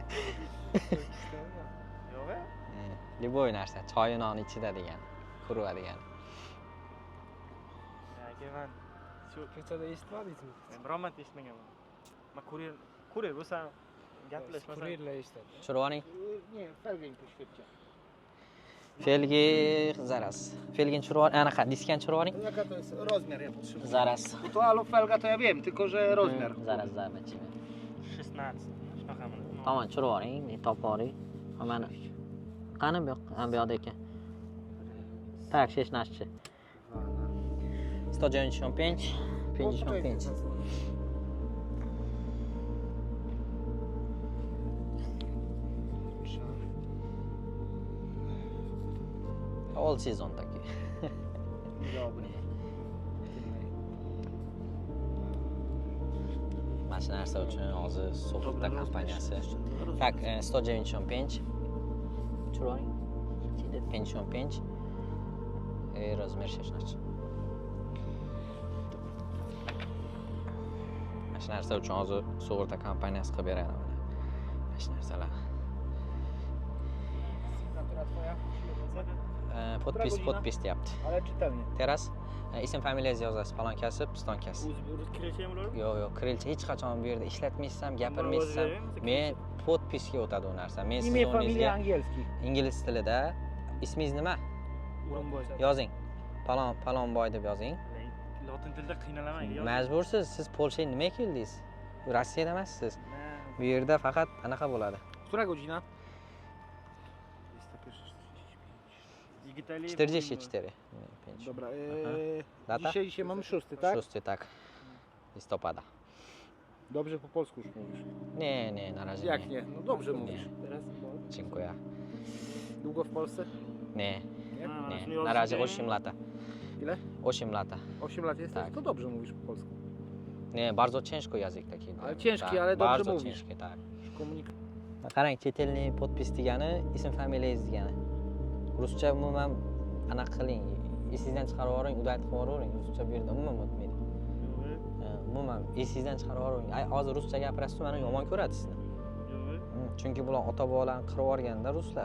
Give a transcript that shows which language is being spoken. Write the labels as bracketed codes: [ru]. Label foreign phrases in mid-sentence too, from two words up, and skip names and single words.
[uz] Yo'q-a? Любой narsa, choy non ichida degani. Kurva degani. Aka, men shu Kechada eshitmadingizmi? biron marta eshitmaganman. Men kurir bo'lsam gaplashmasam. Kurirlar eshitadi. Tushirib oling. [pl] Nie, felgę im poświetcie. Felgi zaraz. [uz] Felgin chiqarib yuboring. Anaqa diskani chiqarib yuboring. [pl] Jaka to jest rozmiar, ja potrzebuję. Zaraz. To alu felga to ja wiem, tylko że rozmiar. Zaraz zobaczymy. 16. [uz] Shunaqami? Tamam, chiqarib yuboring, topib yuboring. Mana qani bu yoq? Ha, bu yoqda ekan. Tak, 16. 195, 55. [en] All season taki. [pl] Dobry. [uz] Mana shu narsa uchun hozir sug'urta kompaniyasi. Tak, 195. Chiroyli. [pl] 55. Rozmiar 16. [uz] Mana shu narsa uchun hozir sug'urta kompaniyasi qilib beradi mana. Mana shu narsalar. [pl] Natura twoja? [uz] Podpis deyapti. [pl] Ale czytelnie. [uz] Teraz ism familiyangizni yozasiz, palonkasi, pistonkasi. Kirishim bo'ladi? Yo'q, kirilcha hech qachon bu yerda ishlatmaysam, gapirmaysam, men podpisga o'tadi u narsa. Men siz [pl] Imię, familia [uz] o'rningizga [pl] angielski. [uz] ingliz tilida ismingiz nima? O'rinboy. Yozing. Palonboy deb yozing. Lotin tilida qiynalaman. Majbursiz. Siz Polshaga nima keldingiz? Rossiyada emassiz. Bu yerda faqat anaqa bo'ladi. [pl] Która godzina? 44. Dobra. Data? Dzisiaj mamy 6, tak? 6, tak. Listopada. Dobrze po polsku już mówisz. Nie, na razie Jak nie? No dobrze Nie. mówisz. Dziękuję. Długo w Polsce? Nie, Nie. nie. Na razie 8 lata. Ile? 8 lata. 8 lat jesteś? Tak. To dobrze mówisz po polsku. Nie, bardzo ciężko język taki. Ale ciężki, tak, ale dobrze bardzo mówisz. ciężki, tak. Komunik... [uz] Qarang, chet ellik podpis degani ism familiyangiz degani. Ruscha umuman anaqa qiling. Esingizdan chiqarib yuboring, udayt qilib yuboring. Ruscha bu yerda umuman o'tmaydi. Umuman esingizdan chiqarib yuboring. Ay, hozir ruscha gapirasiz, meni yomon ko'radi sizni. Chunki bular ota-bobolarni qirib yuborganda ruslar.